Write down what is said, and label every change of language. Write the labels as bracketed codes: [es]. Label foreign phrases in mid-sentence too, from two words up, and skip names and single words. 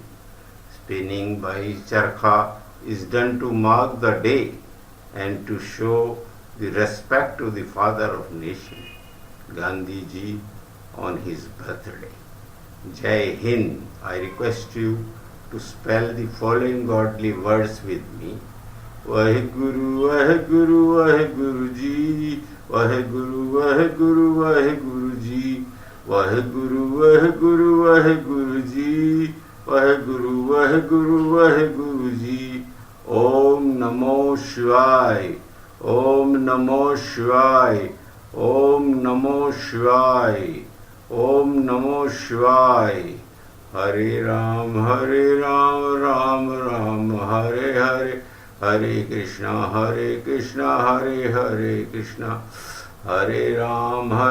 [en] Spinning by charkha is done to mark the day and to show the respect to the father of nation, Gandhi ji, on his birthday. [hi] जय हिन्द. [en] I request you to spell the following godly words with me. Vaheguru, Vaheguru, Vaheguru ji, Vaheguru, Vaheguru, Vaheguru ji, Vaheguru, Vaheguru, Vaheguru ji, Vaheguru, Vaheguru, Vaheguru ji. [sa] ॐ नमः शिवाय, ॐ नमः शिवाय, ॐ नमः शिवाय, ॐ नमः शिवाय. [en] Hare Ram, Ram Ram, Hare Hare, Hare Krishna, Hare Hare Krishna, Hare Ram,